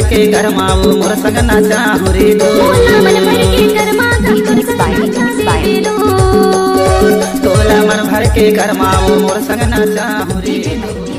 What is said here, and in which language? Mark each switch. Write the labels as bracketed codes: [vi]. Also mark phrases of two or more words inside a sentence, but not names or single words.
[hne] करमाओ मोर संग नाचाहू रे दो तोला मन भर के कर्मा [en] Mixed by Mixed by [hne] रे दो तोला मन भर के करमाओ मोर संग नाचाहू रे दो।